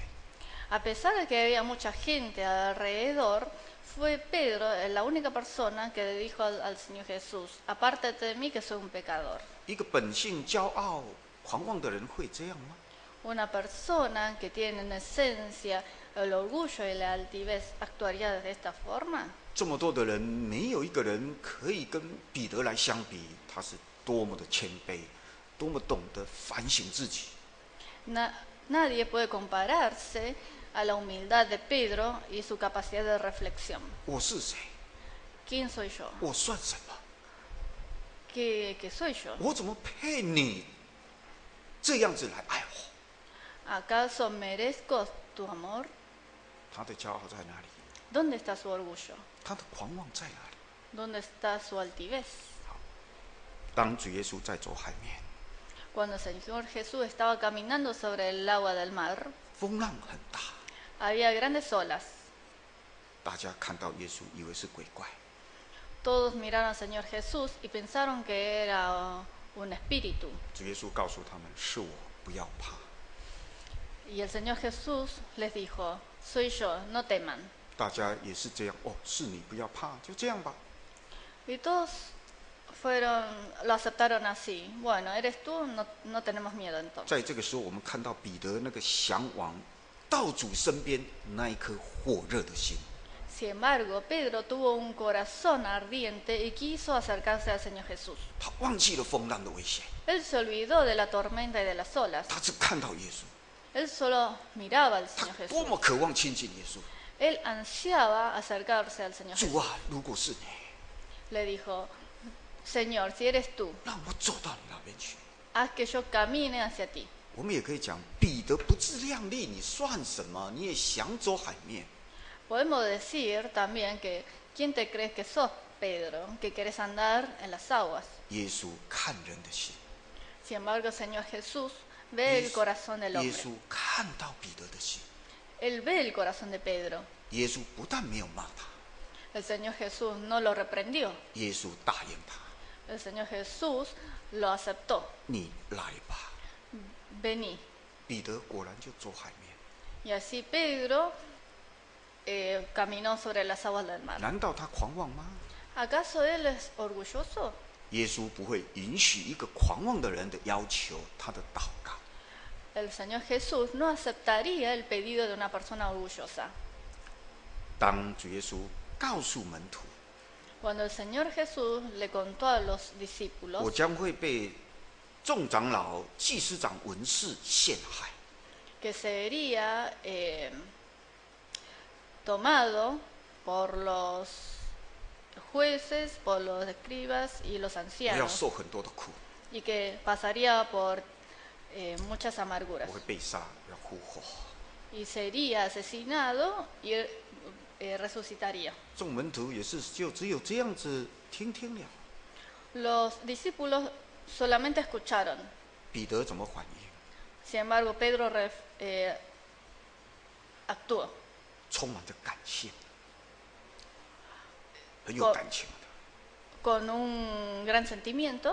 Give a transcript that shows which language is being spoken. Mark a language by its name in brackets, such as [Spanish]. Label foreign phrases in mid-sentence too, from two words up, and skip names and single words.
[Spanish] A pesar de que había mucha gente alrededor, fue Pedro la única persona que le dijo al Señor Jesús: apártate de mí que soy un pecador. [Chinese] 一个本性骄傲、狂妄的人会这样吗？ [Spanish] Una persona que tiene en esencia el orgullo y la altivez actuaría de esta forma. [Chinese] 这么多的人，没有一个人可以跟彼得来相比，他是多么的谦卑，多么懂得反省自己。 [Spanish] Nadie puede compararse a la humildad de Pedro y su capacidad de reflexión. [Chinese] 我是谁？ [Spanish] ¿Quién soy yo? [Chinese] 我算什么？ [Spanish] ¿Qué soy yo? [Chinese] 我怎么配你这样子来爱我？ [Spanish] ¿Acaso merezco tu amor? [Chinese] 他的骄傲在哪里？ [Spanish] ¿Dónde está su orgullo? [Chinese] 他的狂妄在哪里？ [Spanish] ¿Dónde está su altivez? [Chinese] 当主耶稣在走海面， [Spanish] Cuando el Señor Jesús estaba caminando sobre el agua del mar, [Chinese] 风浪很大， [Spanish] había grandes olas. [Chinese] 大家看到耶稣以为是鬼怪， [Spanish] Todos miraron al Señor Jesús y pensaron que era un espíritu. [Chinese] 主耶稣告诉他们：“是我，不要怕。” [Spanish] Y el Señor Jesús les dijo: soy yo, no teman. [Chinese] 大家也是这样哦，是你，不要怕，就这样吧。 [Spanish] Y todos lo aceptaron así. Bueno, eres tú, no tenemos miedo entonces. [Chinese] 在这个时候，我们看到彼得那个向往到主身边那一颗火热的心。 [Spanish] Sin embargo, Pedro tuvo un corazón ardiente y quiso acercarse al Señor Jesús. [Chinese] 他忘记了风浪的危险， [Spanish] Él se olvidó de la tormenta y de las olas. [Chinese] 他只看到耶稣， [Spanish] Él solo miraba al [Chinese] 他 [Spanish] Señor [Chinese] 多 [Spanish] Jesús. [Chinese] 么渴望亲近耶稣。 [Spanish] Él ansiaba acercarse al Señor [Chinese] 主 [Spanish] Jesús. [Chinese] 啊，如果是你， [Spanish] Le dijo: Señor, si eres tú, [Chinese] 让我走到你那边去。 [Spanish] haz que yo camine hacia ti. [Chinese] 我们也可以讲，彼得不自量力，你算什么？你也想走海面？ [Spanish] Podemos decir también que ¿quién te crees que sos, Pedro, que querés andar en las aguas? [Chinese] 耶稣看人的心， [Spanish] Sin embargo, el Señor Jesús ve el corazón del [Chinese] 耶 [Spanish] hombre. [Chinese] 稣看到彼得的心， [Spanish] Él ve el corazón de Pedro. [Chinese] 耶稣不但没有骂他， [Spanish] El Señor Jesús no lo reprendió. [Chinese] 耶稣答应他 [Spanish] El Señor Jesús lo aceptó.：“ [Chinese] 你来吧。 [Spanish] Vení. ” [Chinese] 彼得果然就走海面。 [Spanish] Y así Pedro caminó sobre las aguas del mar. [Chinese] 难道他狂妄吗？ [Spanish] ¿Acaso él es orgulloso? [Chinese] 耶稣不会允许一个狂妄的人的要求，他的祷告。 [Spanish] El Señor Jesús no aceptaría el pedido de una persona orgullosa. [Chinese] 当主耶稣告诉门徒， [Spanish] Cuando el Señor Jesús le contó a los [Chinese] 我 [Spanish] discípulos [Chinese] 将会被众长老、祭司长、文士陷害， [Spanish] que sería tomado por los jueces, por los escribas y los [Chinese] 我要 [Spanish] ancianos, [Chinese] 受很多的苦， [Spanish] y que pasaría por muchas amarguras, [Chinese] 我会被杀，要复活。 [Spanish] y sería asesinado y resucitaría. [Chinese] 众门徒也是就只有这样子听听了。 [Spanish] Los discípulos solamente escucharon. [Chinese] 彼得怎么反应？ [Spanish] Sin embargo, Pedro actuó [Chinese] 充满着感性，很有感情的， [Spanish] con un gran sentimiento,